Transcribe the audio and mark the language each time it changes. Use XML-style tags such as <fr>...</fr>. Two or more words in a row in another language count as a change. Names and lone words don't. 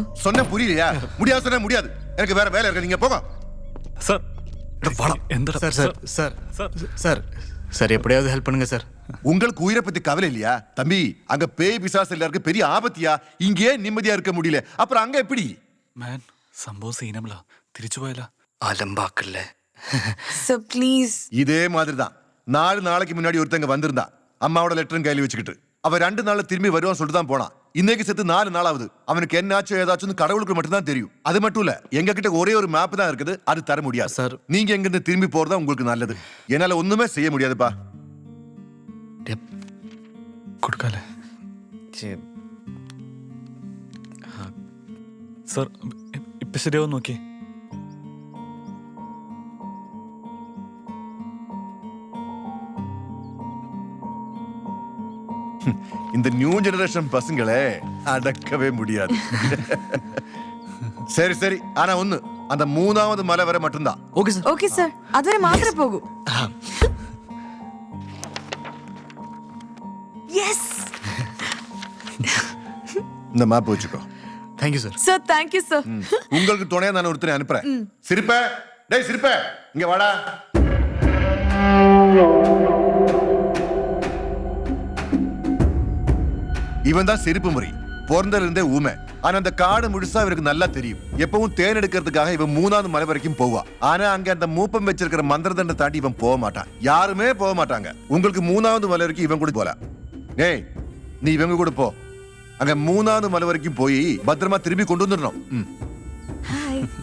<ta>சொன்ன புரியலையா? முடியாது, சொன்ன முடியாது. எனக்கு வேற வேலை இருக்கு, நீங்க போங்க.</ta> <ml>சார் എന്താ</ml> <ta>சார் சார் சார் சார் சார் சார் எப்படியாவது ஹெல்ப் பண்ணுங்க சார். உங்களுக்கு உயிரை பத்தி கவலை இல்லையா? தம்பி, அங்க பேய் பிசாசு எல்லாருக்கும் பெரிய ஆபத்தியா? இங்கே நிம்மதியா இருக்க முடியல, அப்புறம் அங்க எப்படி?</ta> <ml>മാൻ, സംഭവം സീനമല്ല. തിരിച്ചു പോയാലോ?</ml> <ta>அலம்பாக்கல்ல. சார் ப்ளீஸ். இதே மாதிரிதான் 4 நாளைக்கு முன்னாடி ஒருத்தங்க வந்திருந்தா, அம்மாவோட லெட்டரும் கையில வச்சுக்கிட்டு. அவன் 2 நாள்ல திரும்பி வருவான்னு சொல்லிட்டு தான் போனான். இன்னைக்கு செத்து 4 நாள் ஆகுது. அவனுக்கு என்னாச்சோ ஏதாச்சும் கடவுளுக்கு மட்டும் தான் தெரியும். அது மட்டும் இல்ல, எங்க கிட்ட ஒரே ஒரு மேப் தான் இருக்குது, அது தர முடியாது சார். நீங்க எங்க இருந்து திரும்பி போறதா உங்களுக்கு நல்லது. என்னால ஒண்ணுமே செய்ய முடியாதுப்பா.</ta> <ml>കൊടുക്കാല്ലേ? സാർ, ഇപ്പൊ ശരിയാവും നോക്കി.</ml> <ta>இந்த</ta> <en>new generation</en> <ta>பசங்களே அடக்கவே முடியாது. சரி சரி, ஆனா ஒண்ணு, அந்த 3வது மலை வரை மட்டும்தான். ஓகே சார்.</ta> <ml>ഓക്കെ സാർ, അതുവരെ മാത്രമേ പോകൂ. യെസ്.</ml> <ta>இந்த மேப் வச்சுக்கோ. தேங்க்யூ சார். சார் தேங்க்யூ சார். உங்களுக்கு துணையா நான் ஒருத்தனை அனுப்புறேன். சிரிப்ப, டேய் சிரிப்ப, இங்க வாடா. இவன் தான் சிரிப்பு முறை. பிறந்தல இருந்தே ஊமை. ஆனா அந்த காடு முழுசா இவருக்கு நல்லா தெரியும். எப்பவும் தேன் எடுக்கிறதுக்காக இவன் 3வது மலை வரைக்கும் போவா. ஆனா அங்க அந்த மூப்பம் வச்சிருக்கிற மந்திரதண்டை தாண்டி இவன் போக மாட்டான். யாருமே போக மாட்டாங்க. உங்களுக்கு 3வது மலை வரைக்கும் இவன் கூட போலாம். ஏய், நீ இவங்க கூட போ. அங்க 3வது மலை வரைக்கும் போய் பத்திரமா திரும்பி கொண்டு வந்துடணும்.</ta> <ml>ഹായ്.</ml>